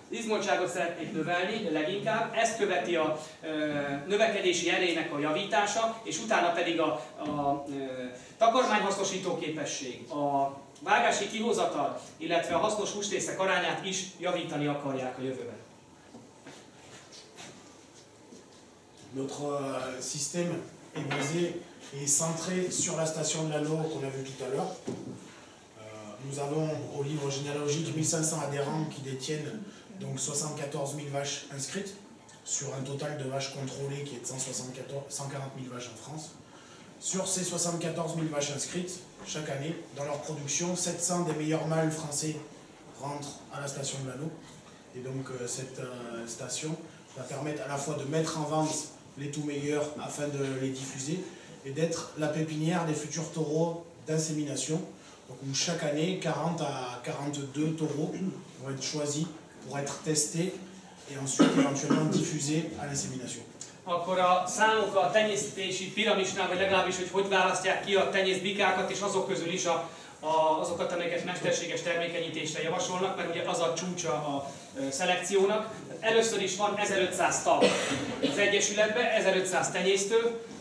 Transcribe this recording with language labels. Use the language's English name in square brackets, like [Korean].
[Hungarian] Az izmoltságot szeretnék növelni leginkább, ezt követi a növekedési erejének a javítása, és utána pedig a takarmányhasznosító képesség, a vágási kihozatal, illetve a hasznos húsrészek arányát is javítani akarják a jövőben. [French] Notre système est basé et centré sur la station de l'Anneau qu'on a vu tout à l'heure. Nous avons au livre généalogique 1500 adhérents qui détiennent donc 74 000 vaches inscrites sur un total de vaches contrôlées qui est de 140 000 vaches en France. Sur ces 74 000 vaches inscrites, chaque année, dans leur production, 700 des meilleurs mâles français rentrent à la station de l'Anneau. Et donc cette station va permettre à la fois de mettre en vente les tout meilleurs afin de les diffuser et d'être la pépinière des futurs taureaux d'insémination. Donc où chaque année, 40 à 42 taureaux vont être choisis pour être testés et ensuite éventuellement diffusés à l'insémination. [Hungarian] Akkor a számok a tenyésztési piramisnál, vagy legalábbis, hogy választják ki a tenyészbikákat, és azok közül is azokat, amelyeket mesterséges termékenyítésre javasolnak, mert ugye az a csúcsa a szelekciónak. Először is van 1500 tag az Egyesületben, 1500 tenyésztő.